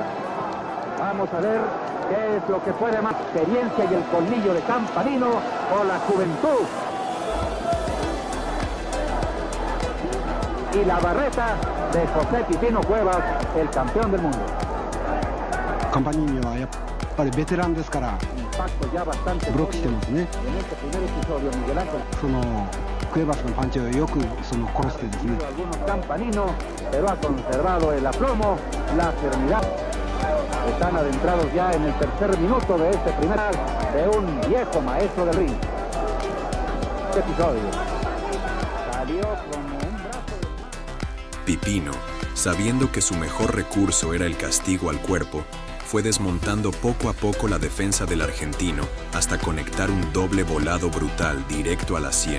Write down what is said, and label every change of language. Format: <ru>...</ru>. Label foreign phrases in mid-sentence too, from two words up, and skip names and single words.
<es>Vamos a ver qué es lo que puede más, experiencia y el colmillo de Campanino o la juventud y la barreta de José Pipino Cuevas, el campeón del mundo.</es> <ja>Campanino はやっぱりベテランですから、ブロックしてますね。そのクエバスのパンチをよく殺してですね。</ja> <es>Campanino, pero ha conservado el aplomo, la serenidad. Están adentrados ya en el tercer minuto de este primer de un viejo maestro del ring. Este episodio salió como un brazo. Pipino, sabiendo que su mejor recurso era el castigo al cuerpo, fue desmontando poco a poco la defensa del argentino hasta conectar un doble volado brutal directo a la sien.</es>